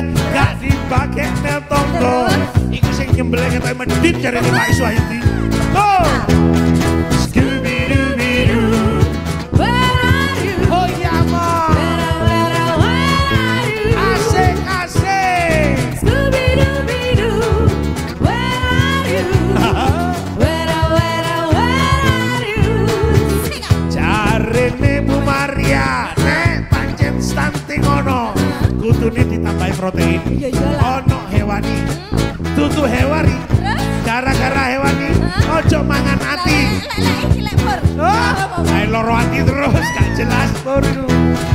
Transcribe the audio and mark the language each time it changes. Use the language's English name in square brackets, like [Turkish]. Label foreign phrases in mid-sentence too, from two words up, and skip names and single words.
[Javanese] gak dibakek nel tonggo iku sing nyembelih ketoke medit jarene Pak Iswayati. [English] Oh Scooby-Dooby-Doo, where are you? Oh ya mo, where are you? [Javanese] Asik asik. [English] Scooby-Dooby-Doo, where are you? Where are you? [Javanese] Jarene Bu Maria stunting ono kudune ditambahi protein ono hewani tutu hewani gara-gara hewani ojo mangan hati. Oh, loro hati terus gak jelas pur.